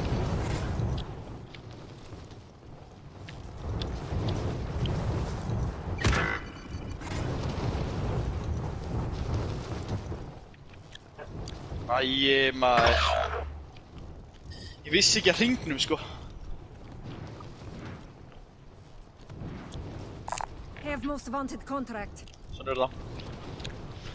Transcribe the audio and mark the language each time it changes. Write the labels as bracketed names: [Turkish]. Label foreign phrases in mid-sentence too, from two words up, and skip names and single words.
[Icelandic] Æi, maður. Ég vissi ekki að hringnum, sko. [English] Have most wanted contract. [Icelandic] Svona er það.